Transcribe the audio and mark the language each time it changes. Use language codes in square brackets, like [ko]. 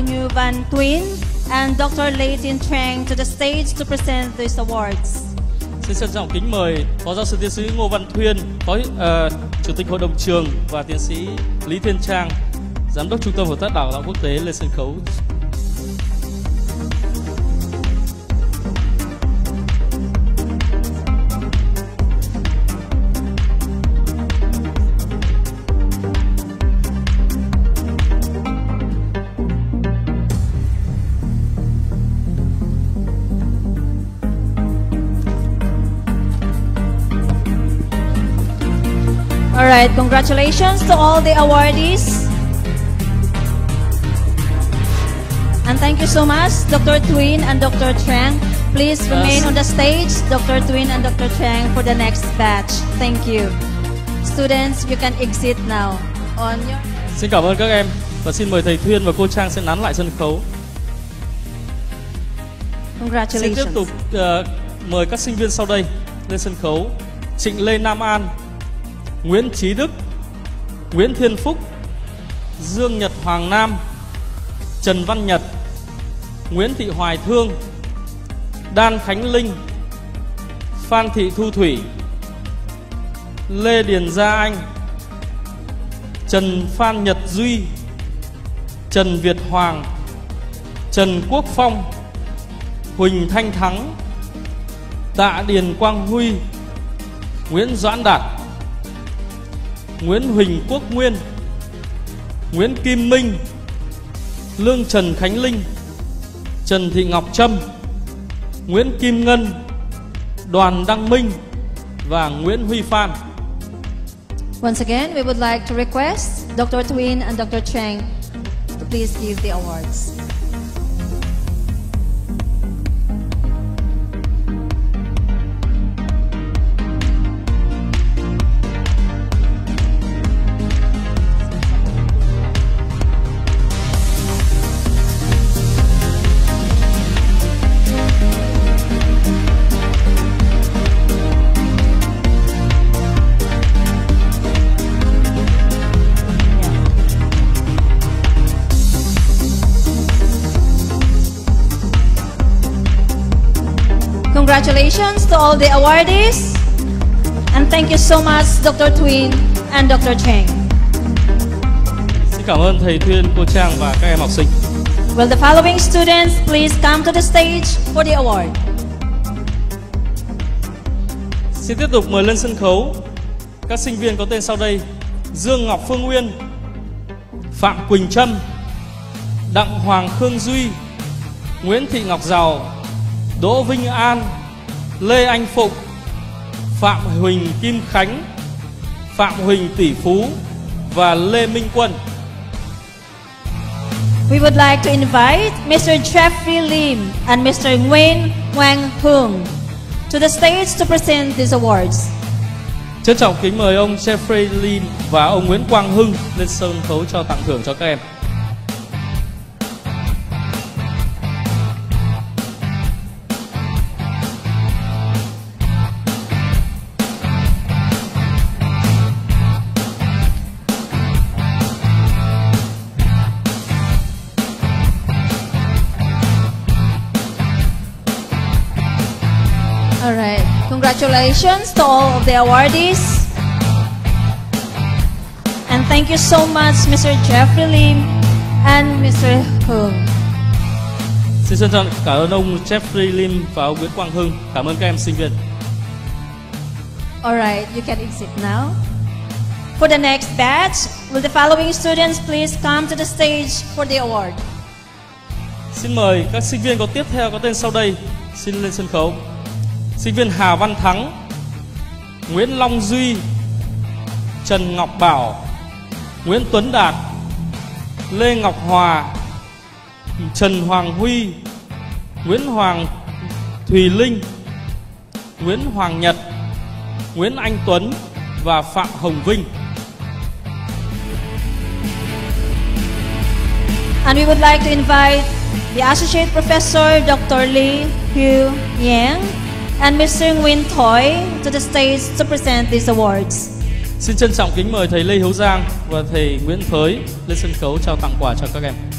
[en] Ngu Van Tuyên and Dr. Lê Tiên Trang to the stage to present these awards. [vi] Xin trân trọng kính mời Phó Giáo sư Tiến sĩ Ngô Văn Thuyên, Chủ tịch Hội đồng trường và Tiến sĩ Lý Thiên Trang, Giám đốc Trung tâm Hợp tác Đào tạo Quốc tế lên sân khấu. [en] All right, congratulations to all the awardees. you so much, Dr. Twin and Dr. Chang. Please remain on the stage, Dr. Twin and Dr. Chang, for the next batch. Thank you. Students, you can exit now. On your... [vi] Xin cảm ơn các em và xin mời thầy Thuyên và cô Trang sẽ nán lại sân khấu. [en] Congratulations. [vi] Xin tiếp tục mời các sinh viên sau đây lên sân khấu. Trịnh Lê Nam An, Nguyễn Chí Đức, Nguyễn Thiên Phúc, Dương Nhật Hoàng Nam, Trần Văn Nhật, Nguyễn Thị Hoài Thương, Đan Khánh Linh, Phan Thị Thu Thủy, Lê Điền Gia Anh, Trần Phan Nhật Duy, Trần Việt Hoàng, Trần Quốc Phong, Huỳnh Thanh Thắng, Tạ Điền Quang Huy, Nguyễn Doãn Đạt, Nguyễn Huỳnh Quốc Nguyên, Nguyễn Kim Minh, Lương Trần Khánh Linh, Trần Thị Ngọc Trâm, Nguyễn Kim Ngân, Đoàn Đăng Minh và Nguyễn Huy Phan. [en] Once again, we would like to request Dr. Twin and Dr. Chang to please give the awards. Congratulations to all the awardees, and thank you so much, Dr. Twin and Dr. Chang. [vi] Xin cảm ơn thầy Thuyên, cô Trang và các em học sinh. [en] Will the following students please come to the stage for the award? [vi] Xin tiếp tục mời lên sân khấu các sinh viên có tên sau đây: Dương Ngọc Phương Uyên, Phạm Quỳnh Trâm, Đặng Hoàng Khương Duy, Nguyễn Thị Ngọc Giàu, Đỗ Vinh An, Lê Anh Phụng, Phạm Huỳnh Kim Khánh, Phạm Huỳnh Tỷ Phú và Lê Minh Quân. [en] We would like to invite Mr. Jeffrey Lim and Mr. Nguyen Hoàng Hương to the stage to present these awards. [vi] Trân trọng kính mời ông Jeffrey Lim và ông Nguyễn Quang Hưng lên sân khấu cho tặng thưởng cho các em. [en] All right. Congratulations to all of the awardees. And thank you so much, Mr. Jeffrey Lim and Mr. Hung. [vi] Xin trân trọng cảm ơn ông Jeffrey Lim và ông Nguyễn Quang Hưng. Cảm ơn các em sinh viên. [en] All right, you can exit now. For the next batch, will the following students please come to the stage for the award? [vi] Xin mời các sinh viên có tiếp theo có tên sau đây xin lên sân khấu. Sinh viên Hà Văn Thắng, Nguyễn Long Duy, Trần Ngọc Bảo, Nguyễn Tuấn Đạt, Lê Ngọc Hòa, Trần Hoàng Huy, Nguyễn Hoàng Thùy Linh, Nguyễn Hoàng Nhật, Nguyễn Anh Tuấn và Phạm Hồng Vinh. [en] And we would like to invite the Associate Professor Dr. Lee Hugh Yang and Mr. Nguyen Thoi to the stage to present these awards. [vi] Xin trân trọng kính mời thầy Lê Hiếu Giang và thầy Nguyễn Thới lên sân khấu trao tặng quà cho các em.